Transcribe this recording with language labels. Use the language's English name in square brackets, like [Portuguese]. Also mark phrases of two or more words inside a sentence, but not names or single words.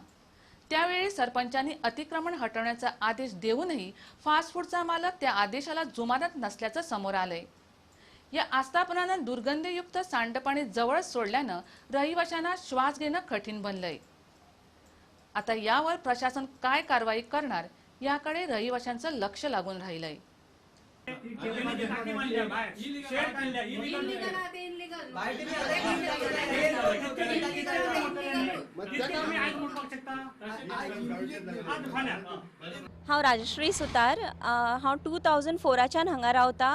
[Marathi] त्यावेळी सरपंचांनी अतिक्रमण हटवण्याचा आदेश देऊनही फास्ट फूडचा मालक त्या आदेशाला जुमानत नसल्याचं समोर आलंय। या आस्थापनानं दुर्गंधयुक्त सांडपाणी जवळ सोडल्यानं रहिवाशांना श्वास घेणं कठीण बनलंय। आता यावर प्रशासन काय कारवाई करणार याकडे रहिवाशांचं लक्ष लागून राहिलंय। [Konkani] हांव राजश्री सुतार हांव 2004च्यान हांगा रावता।